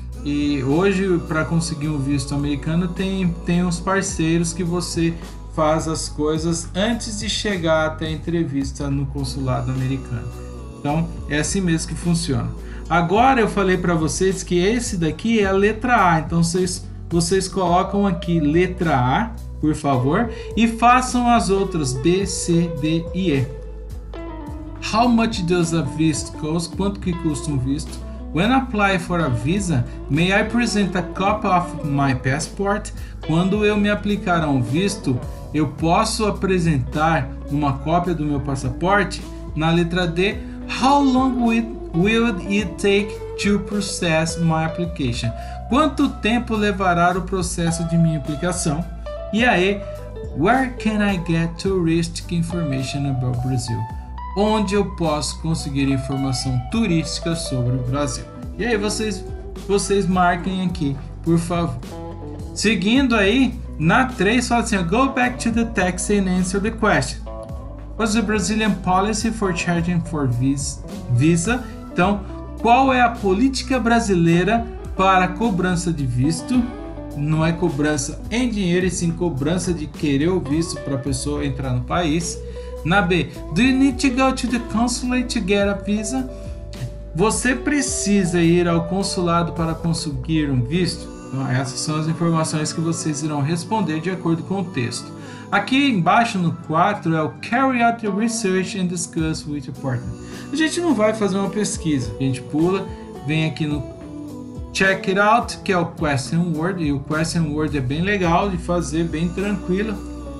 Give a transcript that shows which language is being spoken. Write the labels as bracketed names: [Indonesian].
[Portuguese] E hoje, para conseguir um visto americano, tem uns parceiros que você faz as coisas antes de chegar até a entrevista no consulado americano. Então, é assim mesmo que funciona. Agora eu falei para vocês que esse daqui é a letra A, então vocês colocam aqui letra A, por favor, e façam as outras B, C, D e E. [English] How much does a visa cost? [Portuguese] Quanto que custa um visto? [English] When I apply for a visa, may I present a copy of my passport? [Portuguese] Quando eu me aplicar a um visto, eu posso apresentar uma cópia do meu passaporte? Na letra D, [English] how long will it take to process my application? [Portuguese] Quanto tempo levará o processo de minha aplicação? E aí, [English] where can I get touristic information about Brazil? [Portuguese] Onde eu posso conseguir informação turística sobre o Brasil? E aí vocês marquem aqui, por favor. Seguindo aí, na 3 fala assim, [English] go back to the text and answer the question. What's the Brazilian policy for charging for visa? [Portuguese] Então, qual é a política brasileira para cobrança de visto? Não é cobrança em dinheiro, e sim cobrança de querer o visto para a pessoa entrar no país. Na B, [English] do you need to go to the consulate to get a visa? [Portuguese] Você precisa ir ao consulado para conseguir um visto? Então, essas são as informações que vocês irão responder de acordo com o texto. Aqui embaixo no 4 é o [English] carry out the research and discuss with your partner. [Portuguese] A gente não vai fazer uma pesquisa, a gente pula, vem aqui no check it out, que é o question word, e o question word é bem legal de fazer, bem tranquilo.